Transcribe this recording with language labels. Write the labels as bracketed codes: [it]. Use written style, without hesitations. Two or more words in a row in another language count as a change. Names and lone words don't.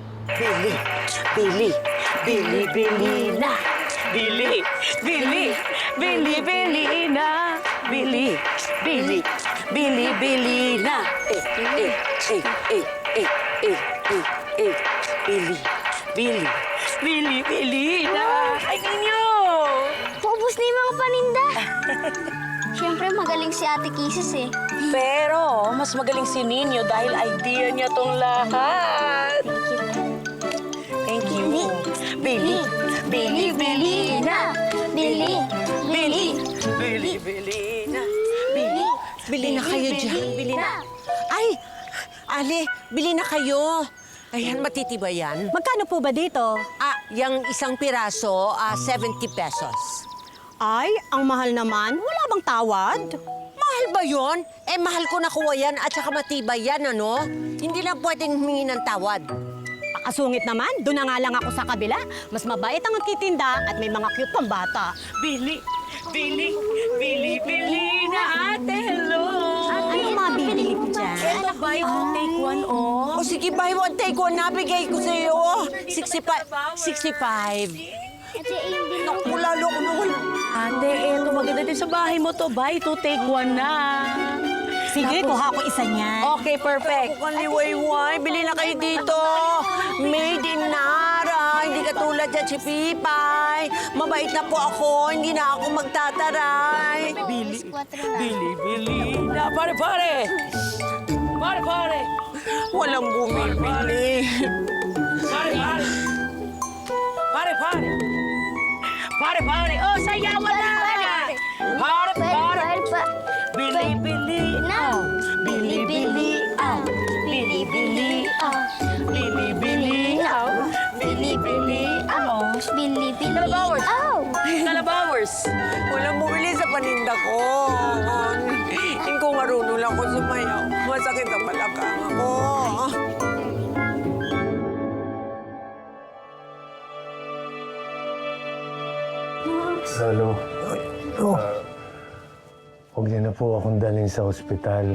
[tl] Bili, bili, bili, bili na. Bili, bili, bili, bili na. Bili, bili, bili, bili na. Bili, bili, bili, bili na. Ay, ninyo! Paubos na yung mga paninda. Siyempre, magaling si Ate Kisses eh. Pero, mas magaling si Ninyo dahil idea niya tong lahat. [en] Thank you. [tl] Bili, bili, bili na. Bili, Bili, bili, bili na. Bili, Bili na kayo dyan. Bili na. Ay! Ali, bili na kayo. Ayan, matitibay yan. Magkano po ba dito? Yung isang piraso, 70 pesos. Ay, ang mahal naman. Wala bang tawad? Mahal ba yon? Mahal ko nakuha yan at saka matibay yan, ano? Hindi lang pwedeng humingi ng tawad. Pakasungit naman. Doon na nga lang ako sa kabila. Mas mabait ang nagtitinda at may mga cute pang bata. Bili, bili, bili, bili na ate. Hello. Ano mabibili ko dyan? Ito, [en] buy one, take one, oh. [tl] O sige, [en] buy one, take one. [tl] Nabigay ko sa iyo. 65. Naku, lalo ko na wala. Ate, eto, maganda din sa bahay mo to. [en] Buy two, take one na. [tl] Sige, kuha ko isa niyan. [en] Okay, perfect. [tl] Ako kaliwayway. Bili na kayo dito. [en] Made in Nara. [tl] Hindi katulad dyan si Pipay. Mabait na po ako. Hindi na ako magtataray. Bili, bili, bili na. Pare, pare. Pare, pare. Walang bumibili. Pare, pare. Pare, pare. Pare, pare. Oh, sayawan na. Pare, pare. Bili, bili. Bili, bili. Bili, bili. Bili, bili. Bili, bili. Bili, bili. Kalabawers. Kalabawers. Walang bumili sa paninda ko. Hindi ko marunong lang ko sumayaw. Masakit ang balakang ako. Lolo, huwag niyo na po akong dalhin sa ospital.